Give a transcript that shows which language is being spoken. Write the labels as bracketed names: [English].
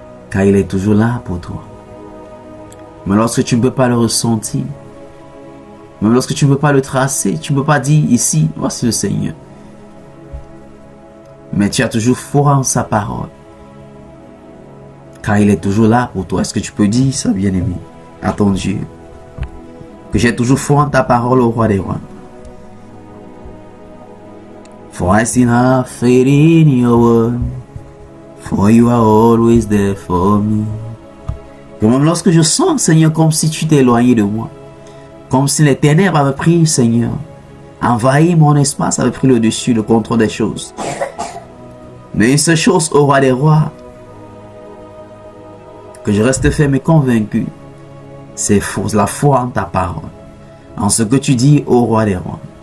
[French] Car il est toujours là pour toi. Mais lorsque tu ne peux pas le ressentir, même lorsque tu ne peux pas le tracer, tu ne peux pas dire ici, voici le Seigneur. Mais tu as toujours foi en sa parole. Car il est toujours là pour toi. Est-ce que tu peux dire ça, bien-aimé, à ton Dieu? Que j'ai toujours foi en ta parole, au roi des rois. [English] For I still have faith in your word. For you are always there for me. [French] Que même lorsque je sens, Seigneur, comme si tu t'es éloigné de moi. Comme si les ténèbres avaient pris, Seigneur, envahi mon espace, avaient pris le dessus, le contrôle des choses. Mais une seule chose, au roi des rois, que je reste ferme et convaincu, c'est la foi en ta parole, en ce que tu dis, ô roi des rois.